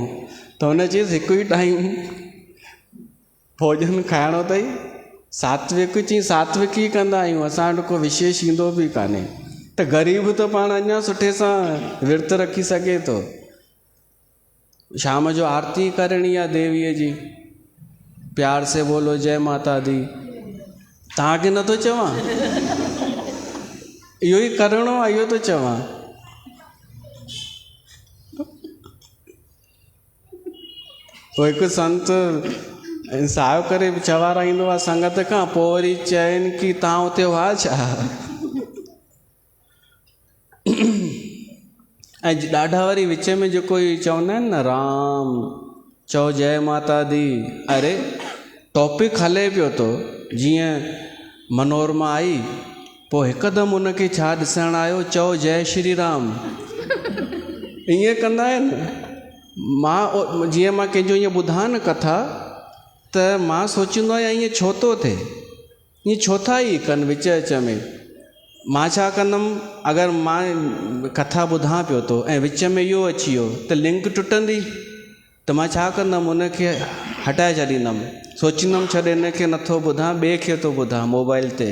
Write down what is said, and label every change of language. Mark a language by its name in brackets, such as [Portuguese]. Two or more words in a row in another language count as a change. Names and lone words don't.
[Sindhi] त हुन चई हिकु ई टाइम भोजन खाइणो अथई, सात्विक चई सात्विक ई कंदा आहियूं, असां वटि को विशेष ईंदो बि कान्हे। त ग़रीब त पाण अञा सुठे सां विर्त रखी सघे थो। शाम जो आरती करणी आहे देवीअ जी, [Hindi] प्यार से बोलो जय माता दी, [Sindhi] तव्हांखे नथो चवां, इहो ई करिणो आहे, इहो थो चवां। पोइ हिकु संत साहिब करे चवाराईंदो आहे संगत खां, पोइ वरी चइनि की तव्हां हुते हुआ छा? ऐं ॾाढा वरी विच में जेको ई चवंदा आहिनि न राम चओ जय माता दी, अरे टॉपिक हले पियो थो, जीअं मनोरमा आई, पोइ हिकदमि उनखे छा ॾिसणु आयो, चओ जय श्री राम, ईअं कंदा आहिनि। मां जीअं मां कंहिंजो ईअं ॿुधां न कथा, त मां सोचींदो आहियां ईअं छो थो थिए, ईअं छो था ई कनि विच विच में। मां छा कंदुमि, अगरि मां कथा ॿुधां पियो थो ऐं विच में इहो अची वियो त लिंक टुटंदी, त मां छा कंदुमि, उनखे हटाए छॾींदुमि, सोचींदुमि छॾ हिनखे नथो ॿुधां, ॿिए खे थो ॿुधां मोबाइल ते।